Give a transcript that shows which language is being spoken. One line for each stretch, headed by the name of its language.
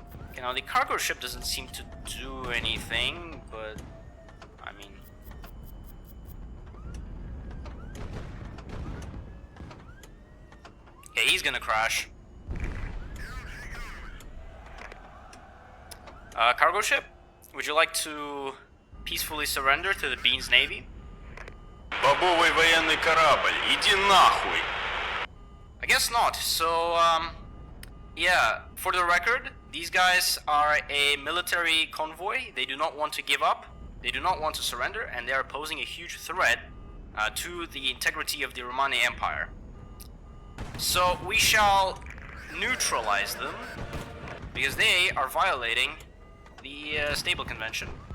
English: Okay, now the cargo ship doesn't seem to do anything, but I mean, okay, he's gonna crash. Cargo ship, would you like to peacefully surrender to the Beans Navy?
Russian: Бобовый военный корабль, иди нахуй!
English: I guess not. So, yeah, for the record, these guys are a military convoy. They do not want to give up, they do not want to surrender, and they are posing a huge threat to the integrity of the Romani Empire. So we shall neutralize them, because they are violating the Stable Convention.